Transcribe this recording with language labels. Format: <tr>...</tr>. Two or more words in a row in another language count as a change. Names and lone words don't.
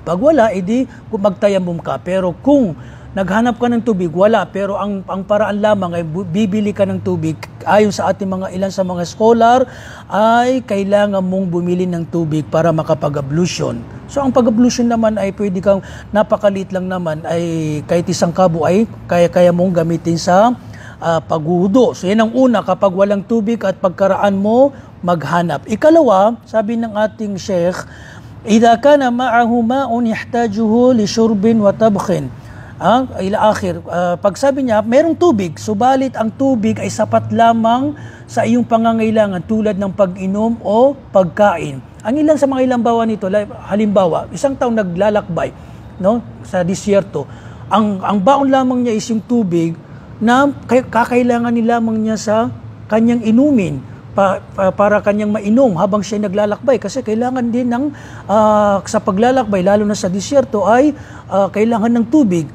<tl>Pag wala, edi magtayamum ka. Pero kung naghanap ka ng tubig, wala, pero ang paraan lamang ay bibili ka ng tubig, ayon sa ating ilan sa mga scholar, ay kailangan mong bumili ng tubig para makapag-ablution. So ang pag-ablution naman ay pwede kang, napakalit lang naman, ay kahit isang kabo ay kaya mong gamitin sa paghuhudo. So yan ang una, kapag walang tubig at pagkaraan mo, maghanap. Ikalawa, sabi ng ating Sheikh,</tl> <ar>إذا كان معه ماء يحتاجه لشرب وطبخ. إلى آخره,</ar> <tl>pag sabi niya, merong tubig, subalit ang tubig ay sapat lamang sa iyong pangangailangan tulad ng pag-inom o pagkain. Ang ilan sa mga ilambawa nito, halimbawa, isang taong naglalakbay, no, sa disyerto, ang baon lamang niya is yung tubig na kakailangan lamang niya sa kanyang inumin para kanyang mainom habang siya naglalakbay, kasi kailangan din ng sa paglalakbay, lalo na sa disyerto, ay kailangan ng tubig.</tl>